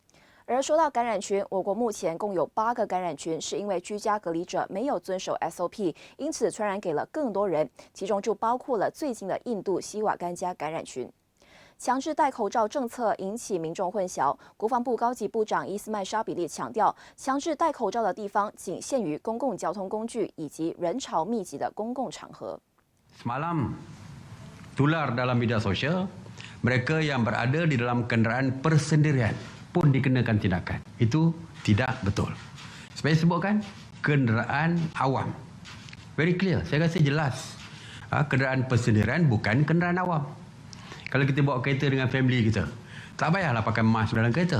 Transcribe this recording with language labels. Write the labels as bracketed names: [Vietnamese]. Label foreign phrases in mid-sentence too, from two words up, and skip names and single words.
[Chinese] 而说到感染群，我国目前共有8个感染群是因为居家隔离者没有遵守 SOP， 因此传染给了更多人，其中就包括了最近的印度西瓦干加感染群。强制戴口罩政策引起民众混淆，国防部高级部长伊斯麦沙比利强调，强制戴口罩的地方仅限于公共交通工具以及人潮密集的公共场合。 [Malay] Semalam tular dalam media sosial, mereka yang berada di dalam kenderaan persendirian.pun dikenakan tindakan. Itu tidak betul. Saya sebutkan kenderaan awam. [English] Very clear. [Malay] Saya rasa jelas. Kenderaan persendirian bukan kenderaan awam. Kalau kita bawa kereta dengan family kita, tak payahlah pakai mask dalam kereta.